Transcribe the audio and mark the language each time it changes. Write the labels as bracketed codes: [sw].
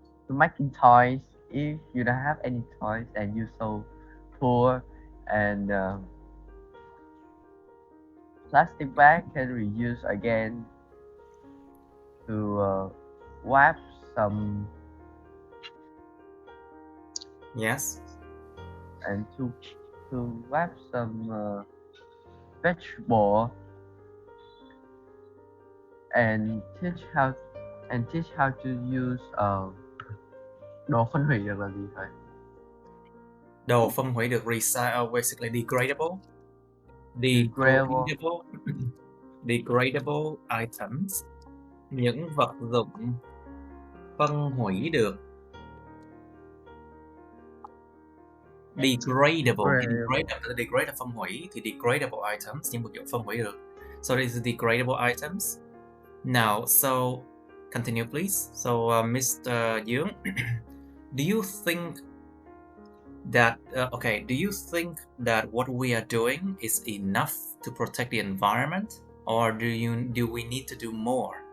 [en] making toys if you don't have any toys and you're so poor, and plastic bag can reuse again to wipe some Yes. and to wipe some vegetable, and teach how to use [vi] đồ phân hủy được là gì thầy? Đồ phân hủy được [en] basically degradable. Degradable. Degradable items. [vi] Những vật dụng phân hủy được. Degradable. Degrade phân hủy thì [en] degradable items, [vi] những vật dụng phân hủy được. [en] So this is degradable items. Now, so continue please. So Mr. Young, do you think that do you think that what we are doing is enough to protect the environment, or do we need to do more?